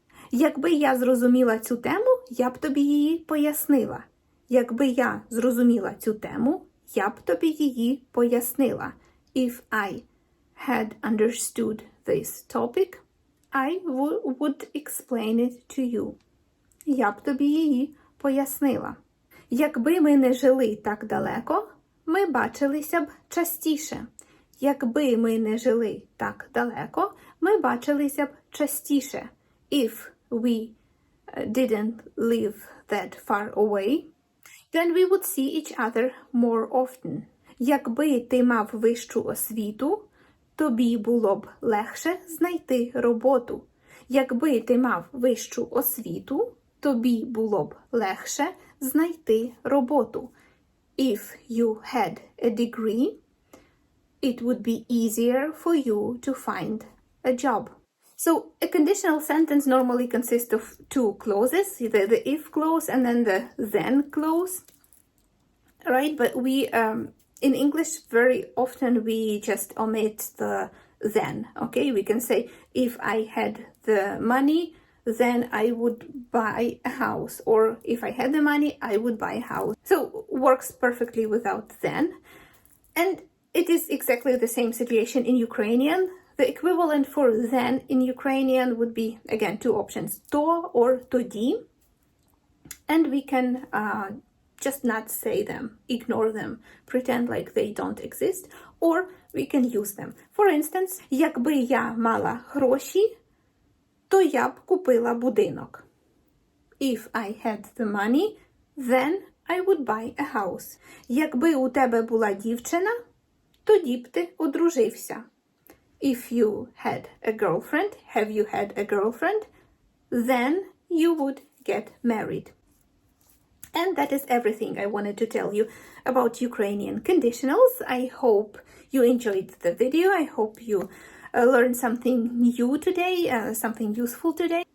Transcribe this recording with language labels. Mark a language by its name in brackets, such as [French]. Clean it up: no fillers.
[Ukrainian] Якби я зрозуміла цю тему, я б тобі її пояснила. Якби я зрозуміла цю тему, я б тобі її пояснила. [English] If I had understood this topic, I would explain it to you. [Ukrainian] Я б тобі її пояснила. Якби ми не жили так далеко, ми бачилися б частіше. Якби ми не жили так далеко, ми бачилися б частіше. [English] If we didn't live that far away, then we would see each other more often. [Ukrainian] Якби ти мав вищу освіту, тобі було б легше знайти роботу. Якби ти мав вищу освіту, тобі було б легше знайти роботу. [English] If you had a degree, it would be easier for you to find a job. So a conditional sentence normally consists of two clauses, the if clause and then the then clause, right? But we, in English, very often we just omit the then, okay? We can say, if I had the money, then I would buy a house. Or if I had the money, I would buy a house. So works perfectly without then. And it is exactly the same situation in Ukrainian. The equivalent for then in Ukrainian would be, again, two options, to or тоді. And we can just not say them, ignore them, pretend like they don't exist, or we can use them. For instance, [Ukrainian] якби я мала гроші, то я б купила будинок. [English] If I had the money, then I would buy a house. [Ukrainian] Якби у тебе була дівчина, тоді б ти одружився. [English] If you had a girlfriend, have you had a girlfriend, then you would get married. And that is everything I wanted to tell you about Ukrainian conditionals. I hope you enjoyed the video. I hope you learned something new today, something useful today.